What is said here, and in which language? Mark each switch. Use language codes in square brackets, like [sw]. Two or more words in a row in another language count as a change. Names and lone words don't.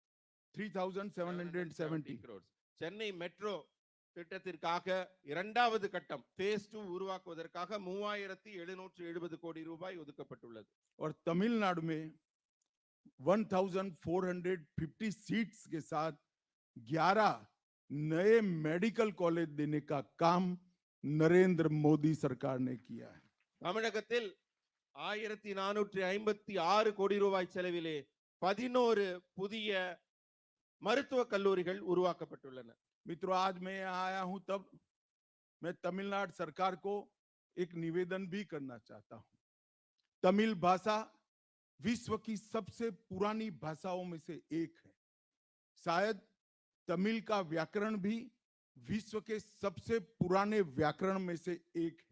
[ta] 3,770 crores. சென்னை மெட்ரோ திட்டத்திற்காக இரண்டாவது கட்டம் phase 2 உருவாக்குவதற்காக 3,770 கோடி ரூபாய் ஒதுக்கப்பட்டுள்ளது. [hi] और तमिलनाडु में 1,450 सीट्स के साथ 11 नए मेडिकल कॉलेज देने का काम नरेंद्र मोदी सरकार ने किया है. [ta] தமிழகத்தில் 1,456 கோடி ரூபாய் செலவிலே 11 புதிய மருத்துவக் கல்லூரிகள் உருவாக்கப்பட்டுள்ளன. [hi] मित्रों, आज मैं यहाँ आया हूं तब मैं तमिलनाडु सरकार को एक निवेदन भी करना चाहता हूं. तमिल भाषा विश्व की सबसे पुरानी भाषाओं में से एक है. शायद तमिल का व्याकरण भी विश्व के सबसे पुराने व्याकरण में से एक है.